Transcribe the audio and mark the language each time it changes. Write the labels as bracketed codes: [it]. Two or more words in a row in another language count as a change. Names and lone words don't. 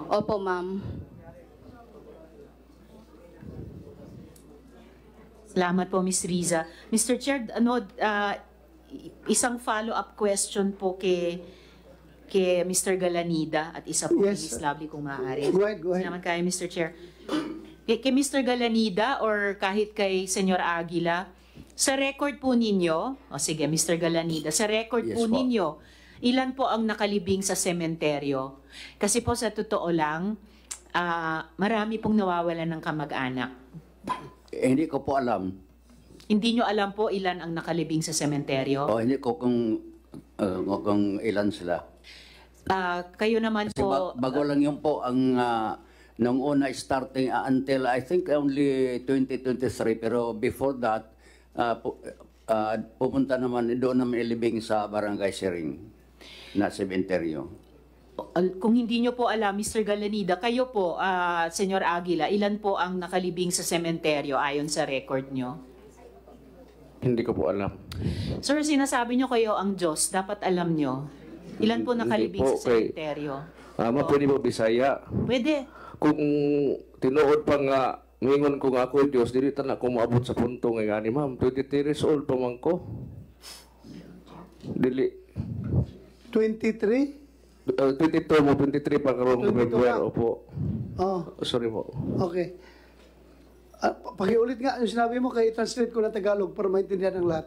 [tl] Opo, ma'am. Salamat po, Ms. Riza. Mr. Chair, isang follow-up question po kay Mr. Galanida at isa po kay Ms. Lovely kung maaari. [en] Go ahead, go ahead. [tl] Salamat kayo, Mr. Chair. Kay Mr. Galanida or kahit kay Senyor Aguila, sa record po ninyo, sige, Mr. Galanida, sa record Yes, po po. ninyo, ilan po ang nakalibing sa sementeryo? Kasi po sa totoo lang, marami pong nawawalan ng kamag-anak. Hindi ko po alam. Hindi nyo alam po ilan ang nakalibing sa sementeryo? Hindi ko kung ilan sila. Kayo naman Kasi po... bago lang yun po ang nung una [en] starting until I think only 2023, [tl] pero before that pupunta naman doon naman ilibing sa Barangay Siring na sementeryo. Kung hindi nyo po alam, Mr. Galanida, kayo po, Senyor Aguila, ilan po ang nakalibing sa sementeryo ayon sa record nyo? Hindi ko po alam. Sir, sinasabi nyo kayo ang Diyos, dapat alam nyo. Ilan po nakalibing Hindi po, sa sementeryo? Pwede mo Bisaya. Pwede. [ceb] Kung tinuod pa nga, mingon ko nga ako, Diyos, dili ta na ko maabot sa punto nga gani, ma'am. 23 years old pa man ko. Dili. 23? 22 mo, 23 pa karoon ko 22 February. ka? [tl] Opo. Oh, Sorry po. okay. Pakiulit nga yung sinabi mo, kaya translate ko na Tagalog para maintindihan ng lahat.